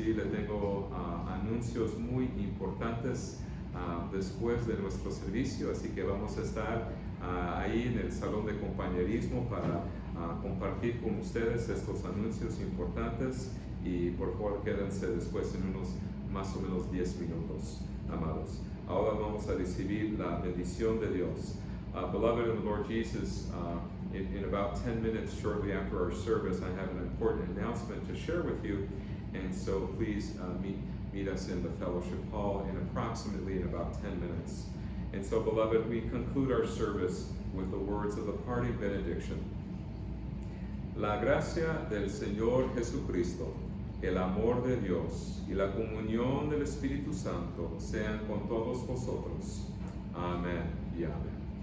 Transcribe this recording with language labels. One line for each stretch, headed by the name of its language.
Spanish: tengo anuncios muy importantes después de nuestro servicio, así que vamos a estar ahí en el salón de compañerismo para compartir con ustedes estos anuncios importantes, y por favor quédense después en unos más o menos 10 minutos, amados. Ahora vamos a recibir la bendición de Dios.
English: Beloved in the Lord Jesus, in about 10 minutes shortly after our service, I have an important announcement to share with you, and so please meet us in the fellowship hall in about 10 minutes. And so, beloved, we conclude our service with the words of the parting benediction.
Spanish: La gracia del Señor Jesucristo, el amor de Dios y la comunión del Espíritu Santo sean con todos vosotros. Amén y amén.